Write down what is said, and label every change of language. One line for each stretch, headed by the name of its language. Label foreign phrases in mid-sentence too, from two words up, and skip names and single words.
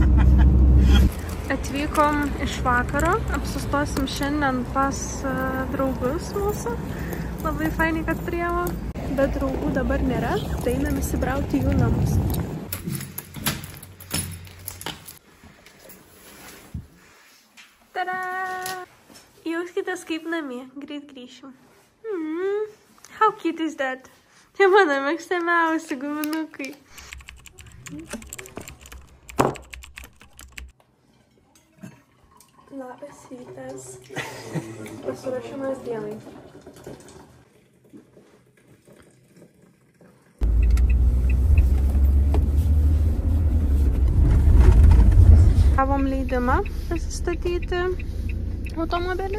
Lithuanian: Atvykom iš vakaro, apsustosim šiandien pas draugus mūsų. Labai fainai, kad priemo. Bet draugų dabar nėra, tai einam įsibrauti jų namus. Tada! Jauskitės kaip namie, greit grįšim.
English: How cute is that?
Lithuanian: Čia mano mėgstamiausi guminukai. Labas rytas. Pasiruošimas dienai. Gavom leidimą pasistatyti automobilį.